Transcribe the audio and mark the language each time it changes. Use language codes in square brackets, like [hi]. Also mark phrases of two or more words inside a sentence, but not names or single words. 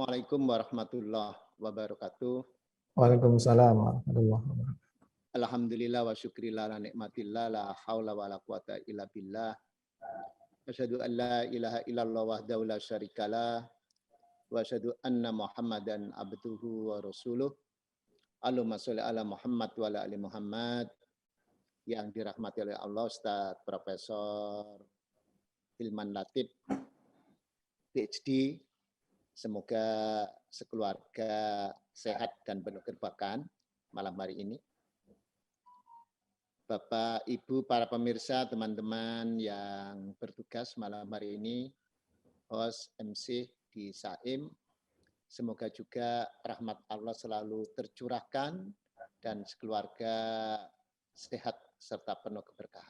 [ar] السلام عليكم ورحمة الله وبركاته. وعليكم السلام ورحمة الله وبركاته. الحمد لله والشكر لله لنعمة الله لا حول ولا قوة إلا بالله. أشهد أن لا إله إلا الله وحده لا شريك له وأشهد أن محمدا عبده ورسوله. اللهم صل على محمد وعلى آل محمد. [id] Yang dirahmati oleh Allah, Ustaz Profesor Hilman Latif, PhD. Semoga sekeluarga sehat dan penuh keberkahan malam hari ini. Bapak, Ibu, para pemirsa, teman-teman yang bertugas malam hari ini, [en] host MC [id] di Saim, semoga juga rahmat Allah selalu tercurahkan dan sekeluarga sehat serta penuh keberkahan.